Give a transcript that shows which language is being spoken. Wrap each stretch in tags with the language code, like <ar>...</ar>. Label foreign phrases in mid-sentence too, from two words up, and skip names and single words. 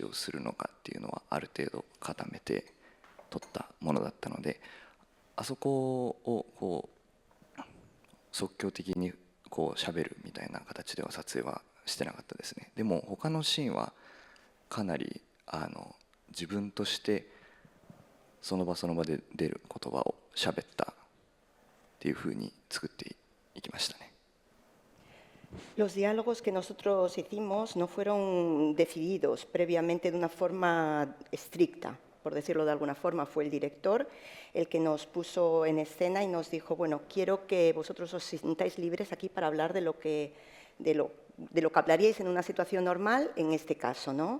<ja>をするのかっていうのはある程度固めて撮ったものだったので、あそこを即興的に喋るみたいな形では撮影はしてなかったですね。でも他のシーンはかなり自分としてその場その場で出る言葉を喋ったっていうふうに作っていきましたね。</ja> <es>Los diálogos que nosotros hicimos no fueron decididos previamente de una forma estricta, por decirlo de alguna forma. Fue el director el que nos puso en escena y nos dijo, bueno, quiero que vosotros os sintáis libres aquí para hablar de lo que hablaríais en una situación normal en este caso, ¿no?</es>